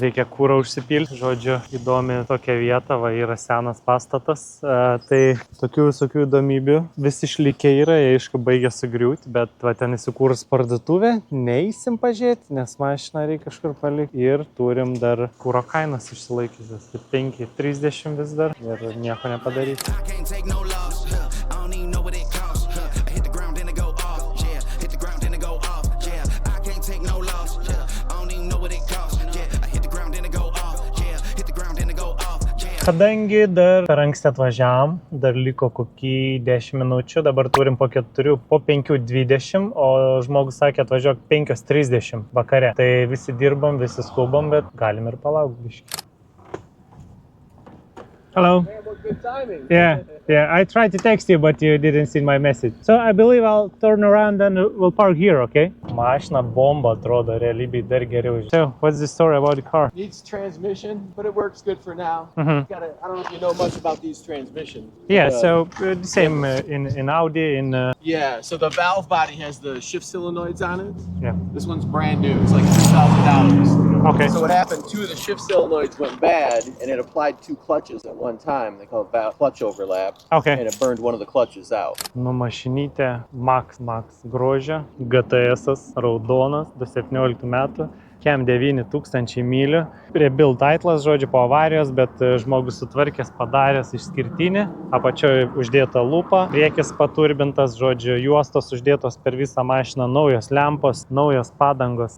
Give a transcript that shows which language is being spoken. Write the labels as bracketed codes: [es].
[lt] Reikia kūrą užsipilti, žodžiu, įdomi tokia vieta, va yra senas pastatas, tai tokių visokių įdomybių vis išlikę yra, jie aišku baigė sugriūti, bet va ten įsikūrus parduotuvė, neįsim pažiūrėti, nes mašiną reikia kažkur palikti. Ir turim dar kuro kainas išsilaikysias. 5,30 vis dar ir nieko nepadaryti. [en] I can't take no loss. I don't even know what it costs. I hit the ground then it go off. Yeah, hit the ground then it go off. Yeah, I can't take no loss. I don't even know what it costs. Yeah, I hit the ground then it go off. Yeah, hit the ground then it go off. Yeah. [lt] Kadangi dar per anksti atvažiavam, dar liko kokį 10 minučių, dabar turim po 5:20, o žmogus sakė atvažiuok 5:30 vakare. Tai visi dirbam, visi skubam, bet galim ir palaukti biškį. [en] Hello. Good timing. Yeah, I tried to text you, but you didn't see my message. So I believe I'll turn around and we'll park here, okay? [lt] Mašina bomba atrodo, realybėj dar geriau. [en] So, what's the story about the car? Needs transmission, but it works good for now. Mhm. I don't know if you know much about these transmissions. Yeah, but, so the same in Audi, yeah, so the valve body has the shift solenoids on it. yeah. This one's brand new. It's like $2,000. Okay. So what happened, 2 of the shift solenoids went bad, and it applied 2 clutches at one time. They call it clutch overlap. Okay. And it burned one of the clutches out. [lt] Nu, mašinytė Max grožia, GTS, raudonas, 2017 metų, kem 9000 mylių. Rebuild titlas, žodžiu, po avarijos, bet žmogus sutvarkęs, padaręs išskirtinį, apačioje uždėta lupa, priekis paturbintas, žodžiu, juostos uždėtos per visą mašiną, naujos lempos, naujos padangos.